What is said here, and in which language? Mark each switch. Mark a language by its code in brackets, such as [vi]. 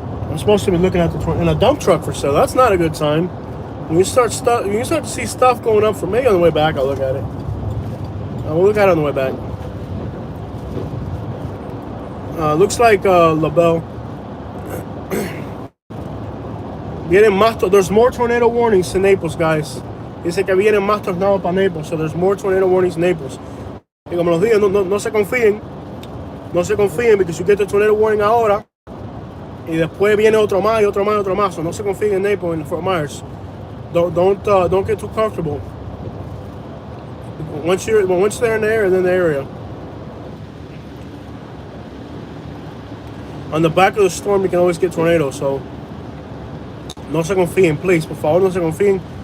[en] I'm supposed to be looking at in a dump truck for sale. That's not a good sign. When you start to see stuff going up for me on the way back, I'll look at it. We'll look at it on the way back. Looks like LaBelle. There's more tornado warnings in Naples, guys. [es] Dice que vienen más tornados para Naples, [en] so there's more tornado warnings in Naples. [es] Y como los días, no se confíen. No se confíen, [en] because you get the tornado warning [es] ahora. Y después viene otro más y otro más y otro más. So no se confíen en Naples and Fort Myers. [en] Don't get too comfortable. Once they're in the area, then the area. On the back of the storm, you can always get tornadoes. [es] So no se confíen, please. Por favor, no se confíen.